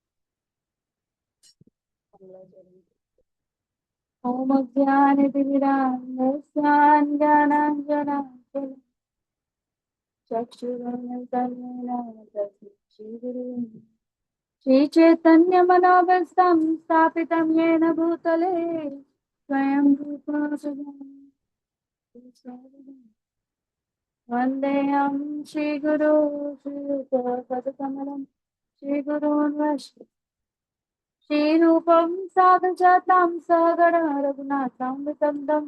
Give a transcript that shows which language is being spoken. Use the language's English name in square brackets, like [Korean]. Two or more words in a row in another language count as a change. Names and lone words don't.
[Sanskrit] ओम ज्ञानतिमिरान्धस्यान ज्ञानांजनाशलाकया चक्षुरुन्मिलितं श्री चैतन्य मनोभीष्टं સ્થાપિतं येन भूतले स्वयं रूपा सदा वन्देऽहं श्रीगुरो श्रीयुतपदकमलं श्रीगुरोन् वैष्णवं श्रीरूपं साग्रजातं सहगण रघुनाथामृतं दं